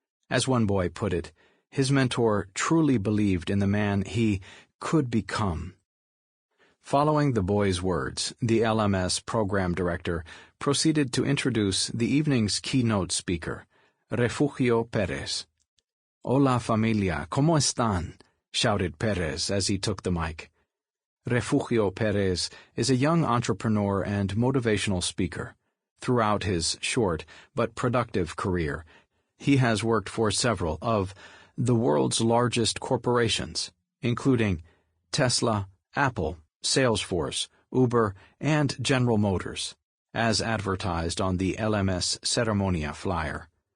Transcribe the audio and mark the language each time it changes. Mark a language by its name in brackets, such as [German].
[English] As one boy put it, his mentor truly believed in the man he could become. Following the boys' words, the LMS program director proceeded to introduce the evening's keynote speaker, Refugio Perez. [Spanish] "Hola familia, ¿cómo están?" [English] shouted Perez as he took the mic. Refugio Perez is a young entrepreneur and motivational speaker. Throughout his short but productive career, he has worked for several of the world's largest corporations, including Tesla, Apple, Salesforce, Uber, and General Motors, as advertised on the LMS Ceremonia flyer.